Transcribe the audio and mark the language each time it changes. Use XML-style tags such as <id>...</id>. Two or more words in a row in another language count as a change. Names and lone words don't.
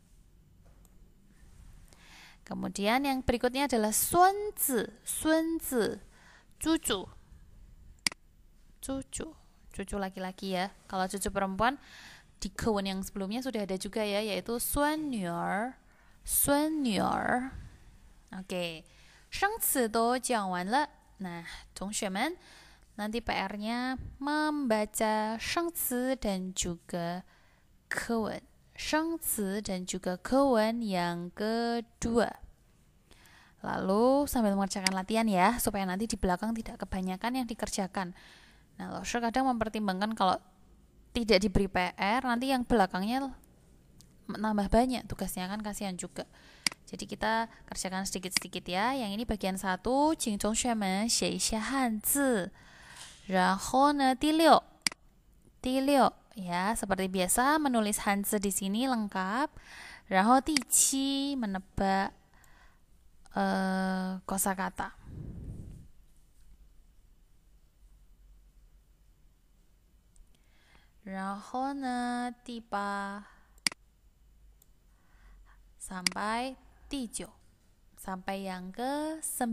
<id>Kemudian yang berikutnya adalah sunzi, cucu. Cucu laki-laki ya. Kalau cucu perempuan di kewen yang sebelumnya sudah ada juga ya, yaitu suanyuer. Oke.</id> <zh>生词都讲完了。</zh> <id>Nah, 同学们 nanti PR-nya membaca 生词 dan juga kewen. 生词 dan juga kewen yang kedua. Lalu sambil mengerjakan latihan ya, supaya nanti di belakang tidak kebanyakan yang dikerjakan. Nah, Lausher kadang mempertimbangkan kalau tidak diberi PR, nanti yang belakangnya nambah banyak tugasnya, kan kasihan juga. Jadi kita kerjakan sedikit-sedikit ya. Yang ini bagian 1,</id> <zh>请同学们写一下汉字。然后呢，第六</zh> <id>ya, seperti biasa menulis hanzi di sini lengkap.</id> <zh>然后第7</zh> <id>menebak kosakata. Di 8 sampai 9 sampai yang ke-9.</id>